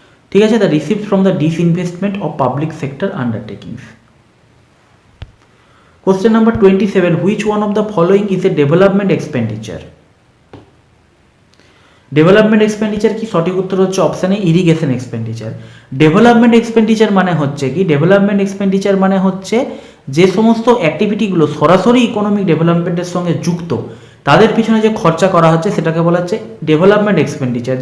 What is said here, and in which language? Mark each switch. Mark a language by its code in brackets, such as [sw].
[bn] ঠিক আছে, [en] The receipt from the disinvestment of public sector undertakings. Question number 27, which one of the following is a development expenditure? [bn] Development expenditure কি? সঠিক উত্তর হচ্ছে অপশানে irrigation expenditure. Development expenditure মানে হচ্ছে কি? ডেভেলপমেন্ট এক্সপেন্ডিচার মানে হচ্ছে যে সমস্ত অ্যাক্টিভিটিগুলো সরাসরি ইকোনমিক ডেভেলপমেন্টের সঙ্গে যুক্ত, তাদের পিছনে যে খরচা করা হচ্ছে সেটাকে বলা হচ্ছে ডেভেলপমেন্ট এক্সপেন্ডিচার।